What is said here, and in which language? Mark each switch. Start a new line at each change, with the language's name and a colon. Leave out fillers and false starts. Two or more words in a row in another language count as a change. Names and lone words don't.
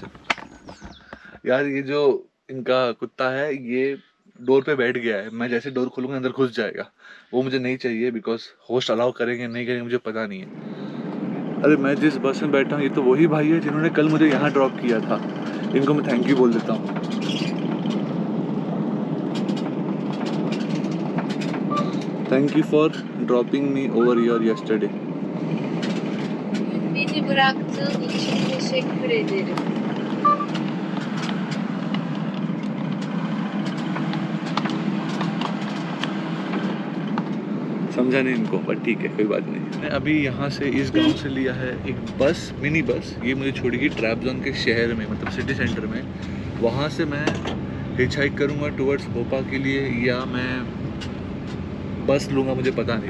Hindi: यार ये जो इनका कुत्ता है ये डोर पे बैठ गया है, मैं जैसे डोर खोलूंगा अंदर घुस जाएगा। वो मुझे नहीं चाहिए,
English: because host allow
Hindi: करेंगे नहीं करेंगे मुझे पता नहीं है। अरे मैं जिस बस में बैठा हूँ ये तो वही भाई है जिन्होंने कल मुझे यहाँ ड्रॉप किया था। इनको मैं
English: thank you
Hindi: बोल देता हूँ।
English: thank you for dropping me over here yesterday.
Turkish: Beni bıraktığın için teşekkür ederim.
Hindi: समझा नहीं इनको, पर ठीक है कोई बात नहीं। मैंने अभी यहाँ से इस गांव से लिया है एक बस,
English: mini bus.
Hindi: ये मुझे छोड़ेगी ट्रैबजोन के शहर में, मतलब
English: city center
Hindi: में। वहाँ से मैं
English: hitch hike
Hindi: करूँगा टुवर्ड्स भोपाल के लिए, या मैं बस लूँगा मुझे पता नहीं।